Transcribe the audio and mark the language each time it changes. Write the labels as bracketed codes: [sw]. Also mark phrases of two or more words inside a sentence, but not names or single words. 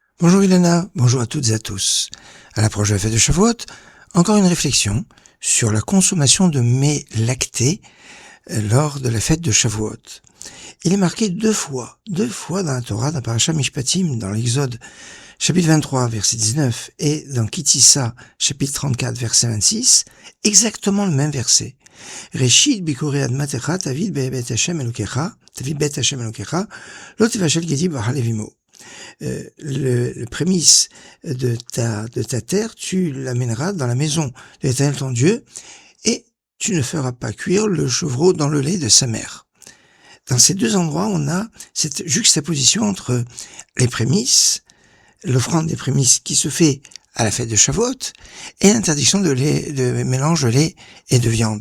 [fr] Bonjour Ilana, bonjour à toutes et à tous. À l'approche de la fête de Shavuot, encore une réflexion sur la consommation de mets lactés lors de la fête de Shavuot. Il est marqué deux fois dans la Torah, dans Parashat Mishpatim, dans l'Exode, chapitre 23, verset 19, et dans Kitissa, chapitre 34, verset 26, exactement le même verset. [he] ראשית בכורי אדמתך תביא בית ה' אלהיך, לא תבשל גדי בחלב אמו. [fr] Le prémisse de ta terre, tu l'amèneras dans la maison de l'Éternel ton Dieu, et tu ne feras pas cuire le chevreau dans le lait de sa mère. Dans ces deux endroits, on a cette juxtaposition entre les prémices, l'offrande des prémices qui se fait à la fête de Shavuot, et l'interdiction de mélange de lait et de viande.